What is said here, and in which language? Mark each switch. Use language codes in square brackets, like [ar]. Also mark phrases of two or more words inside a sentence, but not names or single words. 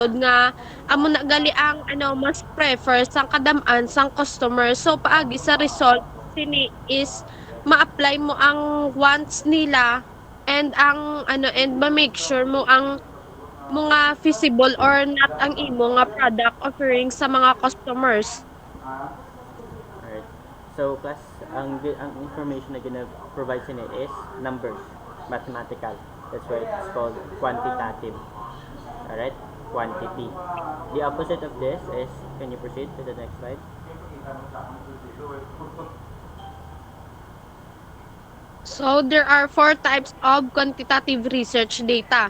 [hil] nga amo na gali ang mas prefer sang kadam-an sang customer. So paagi sa result sini is ma-apply mo ang wants nila and ang and ma- [en] make sure [hil] mo ang mga feasible or not ang imo nga [en] product offering [hil] sa mga customers. [en] Alright. So, class, ang information [hil] na gina-provide sa [en] is numbers, mathematical. That's why it's called quantitative. Alright? Quantity. The opposite of this is, can you proceed to the next slide? So there are four types of quantitative research data.